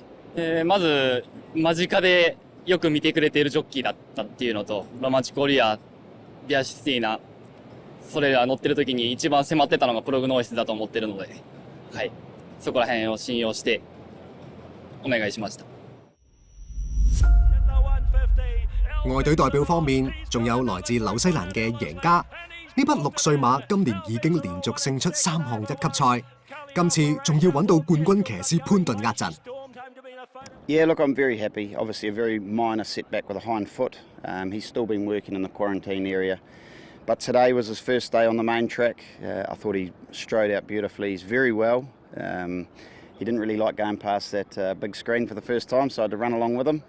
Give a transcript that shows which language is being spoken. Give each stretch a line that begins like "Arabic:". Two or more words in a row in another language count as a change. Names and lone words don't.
Japanese: まず間近でよく見てくれているジョッキーだったっていうのと、ロマンチックウォリアー、ビアシスティーナ、それら乗ってる時に一番迫ってたのがプログノーシスだと思ってるので、はい、そこら辺を信用してお願いしました。
Cantonese: 外隊代表方面，仲有來自紐西蘭嘅贏家。呢匹6歲馬今年已經連續勝出3項1級賽，今次仲要揾到冠軍騎師潘頓壓陣。
English: Yeah, look, I'm very happy. Obviously, a very minor setback with a hind foot. He's still been working in the quarantine area. But today was his first day on the main track. I thought he strode out beautifully. He's very well. He didn't really like going past that big screen for the first time, so I had to run along with him.